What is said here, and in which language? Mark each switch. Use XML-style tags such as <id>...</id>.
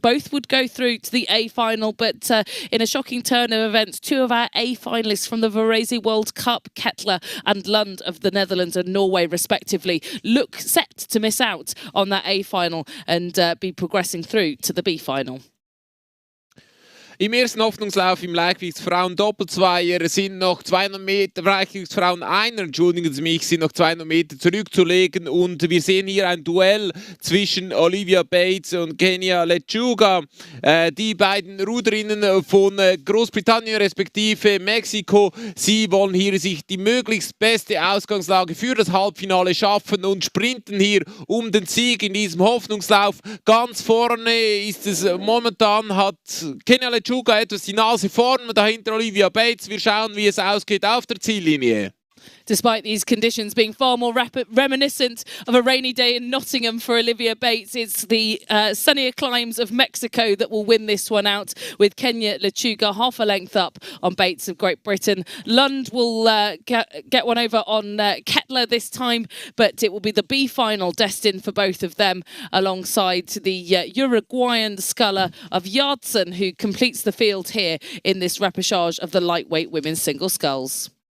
<en>Both would go through to the A final, but in a shocking turn of events, 2 of our A finalists from the Varese World Cup, Kettler and Lund of the Netherlands and Norway respectively, look set to miss out on that A final and be progressing through to the B final.</en> <de>Im ersten Hoffnungslauf im Leichtgewichtsfrauen Doppelzweier sind noch 200 Meter, Leichtgewichtsfrauen einer, entschuldigen Sie mich, sind noch 200 Meter zurückzulegen und wir sehen hier ein Duell zwischen Olivia Bates und Kenia Lechuga. Die beiden Ruderinnen von Großbritannien respektive Mexiko, sie wollen hier sich die möglichst beste Ausgangslage für das Halbfinale schaffen und sprinten hier um den Sieg in diesem Hoffnungslauf. Ganz vorne ist es momentan, hat Kenia Lechuga etwas die Nase vorn, dahinter Olivia Bates. Wir schauen, wie es ausgeht auf der Ziellinie.</de> <en>Despite these conditions being far more reminiscent of a rainy day in Nottingham for Olivia Bates, it's the sunnier climes of Mexico that will win this one out, with Kenya Lechuga half a length up on Bates of Great Britain. Lund will get one over on Kettler this time, but it will be the B final destined for both of them, alongside the Uruguayan sculler of Yardson, who completes the field here in this repechage of the lightweight women's single sculls.</en>